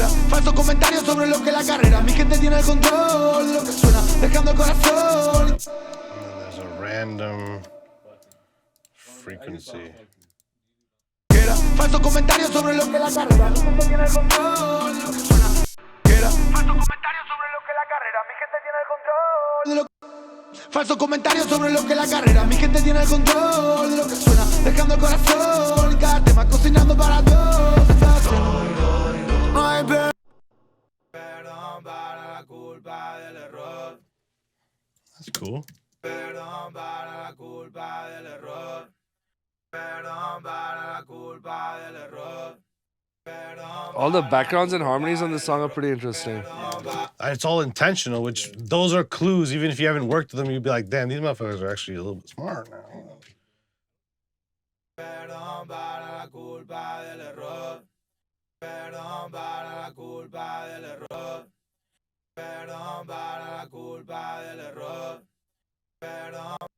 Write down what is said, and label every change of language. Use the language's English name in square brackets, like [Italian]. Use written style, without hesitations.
[Spanish] Falsos comentarios sobre lo que es la carrera. Mi gente tiene el control de lo que suena, dejando el corazón. [English] There's a random frequency. [Spanish] Falsos comentarios sobre lo que es la carrera. Mi gente tiene el control de lo que suena. Falsos comentarios sobre lo que es la carrera. Mi gente tiene el control de lo que. Falsos comentarios sobre lo que es la carrera. Mi gente tiene el control de lo que suena, dejando el corazón en cada tema, cocinando para Dios. No hay perdón para la culpa del error. [English] That's cool. [Spanish] Perdón para la culpa del error. Perdón para la culpa del error. [English] All the backgrounds and harmonies on this song are pretty interesting. It's all intentional, which those are clues. Even if you haven't worked with them, you'd be like, damn, these motherfuckers are actually a little bit smart now. [Spanish] Perdón para la culpa del error. Perdón para la culpa del error. Perdón para la culpa del error. Perdón.